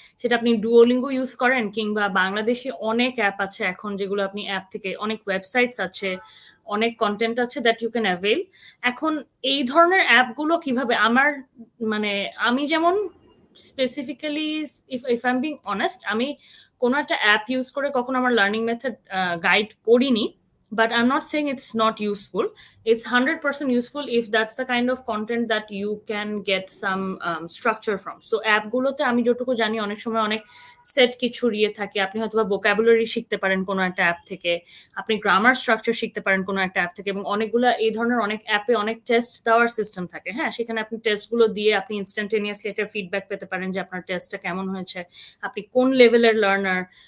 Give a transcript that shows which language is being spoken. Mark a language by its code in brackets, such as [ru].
[bn] সেটা আপনি Duolingo use করেন কিংবা বাংলাদেশে অনেক অ্যাপ আছে এখন, যেগুলো আপনি অ্যাপ থেকে, অনেক ওয়েবসাইটস আছে, অনেক কন্টেন্ট আছে [en] That you can avail. [bn] এখন এই ধরনের অ্যাপগুলো কিভাবে আমার, মানে আমি যেমন specifically, [en] if I am being honest, [bn] আমি কোনো একটা অ্যাপ ইউজ করে কখনো আমার লার্নিং মেথড গাইড করিনি, [en] but I'm not saying it's not useful. It's 100% useful if that's the kind of content that you can get some structure from. [bn] So app গুলোতে আমি যতটুকু জানি অনেক সময় অনেক সেট কিছু ইয়ে থাকে, আপনি হয়তো বা ভোকাবুলারি শিখতে পারেন কোনো একটা অ্যাপ থেকে, আপনি গ্রামার স্ট্রাকচার শিখতে পারেন কোনো একটা অ্যাপ থেকে, এবং অনেকগুলো এই ধরনের অনেক অ্যাপে অনেক টেস্ট দেওয়ার সিস্টেম থাকে, হ্যাঁ? সেখানে আপনি টেস্টগুলো দিয়ে আপনি ইনস্ট্যান্টেনিয়াসলি একটা ফিডব্যাক পেতে পারেন যে আপনার টেস্টটা কেমন হয়েছে, আপনি কোন লেভেলের লার্নার।